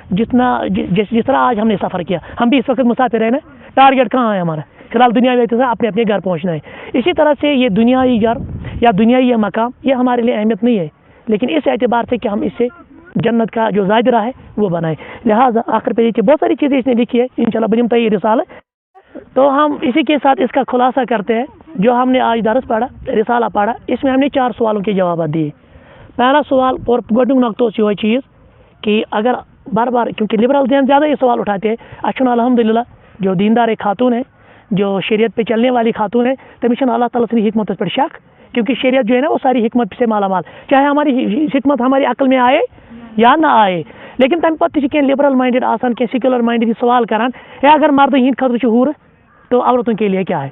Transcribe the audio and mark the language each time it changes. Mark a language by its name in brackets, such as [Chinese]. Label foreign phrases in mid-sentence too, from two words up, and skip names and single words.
[Urdu] جس طرح آج ہم نے سفر کیا ہم بھی اس وقت مسافر ہیں نا ٹارگیٹ کہاں ہے ہمارا فی الحال دنیا میں اپنے اپنے گھر پہنچنا ہے اسی طرح سے یہ دنیائی گھر یا دنیائی یہ مقام یہ ہمارے لیے اہمیت نہیں ہے لیکن اس اعتبار سے کہ ہم اس سے جنت کا جو زائدرہ ہے وہ بنائے لہٰذا آخر پہ یہ بہت ساری چیزیں اس نے لکھی ہے انشاءاللہ بنیم تو یہ رسالہ تو ہم اسی کے ساتھ اس کا خلاصہ کرتے ہیں جو ہم نے آج درس پڑھا رسالہ پڑھا اس میں ہم نے 4 سوالوں کے جوابات دیے پہلا سوال [Kashmiri] اور گۄڈنیُک نقطہ اوس یِہوے چیز [Urdu] کہ اگر بار بار کیونکہ لبرل ذہن زیادہ یہ سوال اٹھاتے ہیں اچھا الحمدللہ جو دیندار ایک خاتون ہے جو شریعت پہ چلنے والی خاتون ہے تمہیں اللہ تعالیٰ سن حکمت پر شک کیونکہ شریعت جو ہے نا وہ ساری حکمت سے مالا مال چاہے ہماری حکمت ہماری عقل میں آئے یا نہ آئے لیکن [Kashmiri] تمہ پتہ کی لبرل مائنڈڈ آسان کی سیکولر مائنڈڈ سوال کران ہے [Urdu] اگر مردوں ہند خطر ہور تو عورتوں کے لیے کیا ہے.